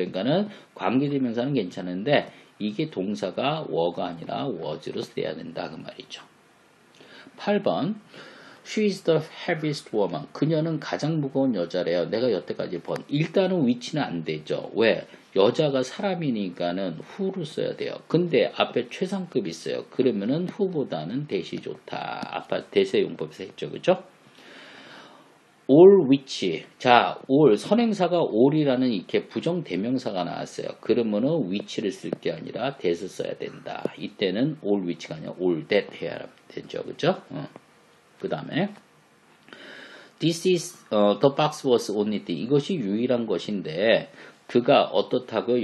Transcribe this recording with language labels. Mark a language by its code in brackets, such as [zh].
[ko] 그러니까는 관계대명사는 괜찮은데 이게 동사가 were가 아니라 was로 써야 된다 그 말이죠. [en] 8번 She is the heaviest woman. [ko] 그녀는 가장 무거운 여자래요. 내가 여태까지 본. 일단은 위치는 안 되죠. 왜? 여자가 사람이니까는 who로 써야 돼요. 근데 앞에 최상급 있어요. 그러면은 who보다는 that이 좋다. 아까 that의 용법에서 했죠. 그죠? all which. 자, all 선행사가 all이라는 이렇게 부정 대명사가 나왔어요. 그러면은 which를 쓸 게 아니라 that을 써야 된다. 이때는 all which가 아니라 all that 해야 되죠. 그죠? [en] 그 다음에 This is the box was only thing. [ko] 이것이 유일한 것인데 그가 어떻다고요?